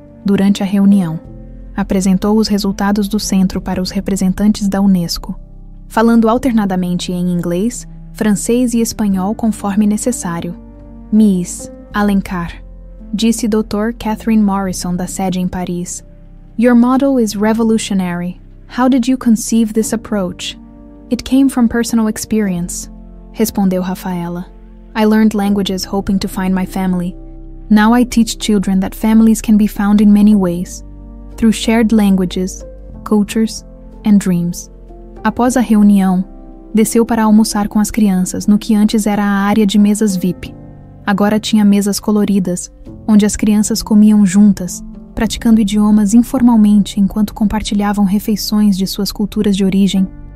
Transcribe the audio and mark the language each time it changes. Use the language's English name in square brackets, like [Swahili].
[Portuguese] Durante a reunião, apresentou os resultados do centro para os representantes da Unesco, falando alternadamente em inglês, francês e espanhol conforme necessário. Miss Alencar, disse Dr. Catherine Morrison da sede em Paris. [English] Your model is revolutionary. How did you conceive this approach? It came from personal experience, [Portuguese] respondeu [English] Rafaela. I learned languages hoping to find my family. Now I teach children that families can be found in many ways, through shared languages, cultures, and dreams. [Portuguese] Após a reunião, desceu para almoçar com as crianças no que antes era a área de mesas VIP. Agora tinha mesas coloridas, onde as crianças comiam juntas, praticando idiomas informalmente enquanto compartilhavam refeições de suas culturas de origem.